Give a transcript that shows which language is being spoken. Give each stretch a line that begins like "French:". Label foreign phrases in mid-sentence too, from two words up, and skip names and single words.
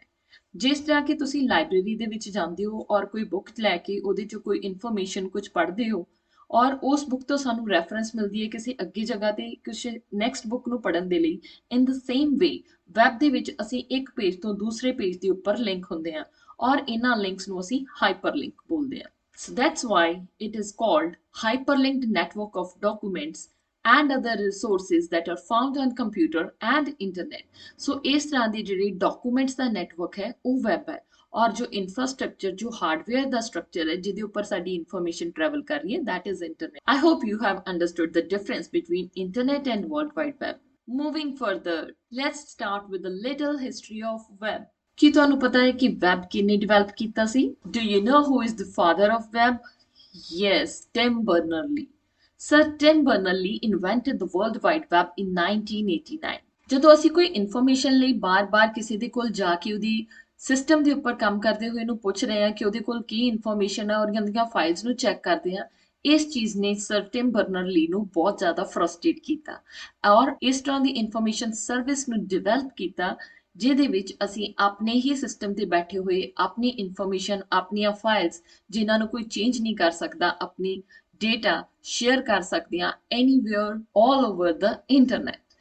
Punjabi: ਜਿਸ ਤਰ੍ਹਾਂ ਕਿ ਤੁਸੀਂ ਲਾਇਬ੍ਰੇਰੀ ਦੇ ਵਿੱਚ ਜਾਂਦੇ ਹੋ ਔਰ ਕੋਈ ਬੁੱਕ ਲੈ ਕੇ ਉਹਦੇ 'ਚੋਂ ਕੋਈ ਇਨਫੋਰਮੇਸ਼ਨ ਕੁਝ ਪੜ੍ਹਦੇ ਹੋ ਔਰ ਉਸ ਬੁੱਕ ਤੋਂ ਸਾਨੂੰ ਰੈਫਰੈਂਸ ਮਿਲਦੀ ਹੈ ਕਿਸੇ ਅੱਗੇ ਜਗ੍ਹਾ ਤੇ ਕੁਝ
English: next book
Punjabi: ਨੂੰ ਪੜ੍ਹਨ ਦੇ ਲਈ।
English: in the same way
Punjabi: ਵੈਬ ਦੇ ਵਿੱਚ ਅਸੀਂ ਇੱਕ ਪੇਜ ਤੋਂ ਦੂਸਰੇ ਪੇਜ ਦੇ ਉੱਪਰ ਲਿੰਕ ਹੁੰਦੇ ਹਾਂ ਔਰ ਇਹਨਾਂ ਲਿੰਕਸ ਨੂੰ ਅਸੀਂ ਹਾਈਪਰਲਿੰਕ ਬੋਲਦੇ ਹਾਂ।
English: So that's why it is called hyperlinked network of documents and other resources that are found on computer and internet।
Punjabi: So ਇਸ ਤਰ੍ਹਾਂ ਦੀ ਜਿਹੜੀ ਡਾਕੂਮੈਂਟਸ ਦਾ ਨੈਟਵਰਕ ਹੈ ਉਹ ਵੈਬ ਹੈ, ਔਰ ਜੋ ਇਨਫਰਾਸਟ੍ਰਕਚਰ, ਜੋ ਹਾਰਡਵੇਅਰ ਦਾ ਸਟਰਕਚਰ ਹੈ ਜਿਹਦੇ ਉੱਪਰ ਸਾਡੀ
English: information travel
Punjabi: ਕਰ ਰਹੀ ਹੈ,
English: that is internet। I hope you have understood the difference between internet and world wide web। Moving further, let's start with a little history of web।
Punjabi: ਕੀ ਤੁਹਾਨੂੰ ਪਤਾ ਹੈ ਕਿ ਵੈਬ ਕਿਹਨੇ ਡਿਵੈਲਪ ਕੀਤਾ ਸੀ?
English: Do you know who is the father of web? Yes, Tim Berners-Lee। Sir Tim Berners-Lee invented the World Wide Web in 1989।
Punjabi: ਜਦੋਂ ਅਸੀਂ ਕੋਈ ਇਨਫੋਰਮੇਸ਼ਨ ਲਈ ਬਾਰ-ਬਾਰ ਕਿਸੇ ਦੇ ਕੋਲ ਜਾ ਕੇ ਉਹਦੀ ਸਿਸਟਮ ਦੇ ਉੱਪਰ ਕੰਮ ਕਰਦੇ ਹੋਏ ਨੂੰ ਪੁੱਛ ਰਹੇ ਹਾਂ ਕਿ ਉਹਦੇ ਕੋਲ ਕੀ ਇਨਫੋਰਮੇਸ਼ਨ ਹੈ ਔਰ ਉਹਦੀਆਂ ਫਾਈਲਸ ਨੂੰ ਚੈੱਕ ਕਰਦੇ ਹਾਂ, ਇਸ ਚੀਜ਼ ਨੇ ਸਰ ਟਿਮ ਬਰਨਰ-ਲੀ ਨੂੰ ਬਹੁਤ ਜ਼ਿਆਦਾ ਫਰਸਟ੍ਰੇਟ ਕੀਤਾ ਔਰ ਇਸ ਤਰ੍ਹਾਂ ਦੀ
English: information service
Punjabi: ਨੂੰ ਡਿਵੈਲਪ ਕੀਤਾ ਜਿਹਦੇ ਵਿੱਚ ਅਸੀਂ ਆਪਣੇ ਹੀ ਸਿਸਟਮ ਤੇ ਬੈਠੇ ਹੋਏ ਆਪਣੀ ਇਨਫੋਰਮੇਸ਼ਨ, ਆਪਣੀਆਂ ਫਾਈਲਸ ਜਿਨ੍ਹਾਂ ਨੂੰ ਕੋਈ ਚੇਂਜ ਨਹੀਂ ਕਰ ਸਕਦਾ, ਆਪਣੀ
English: data share
Punjabi: ਕਰ ਸਕਦੇ ਹਾਂ
English: anywhere all over the internet.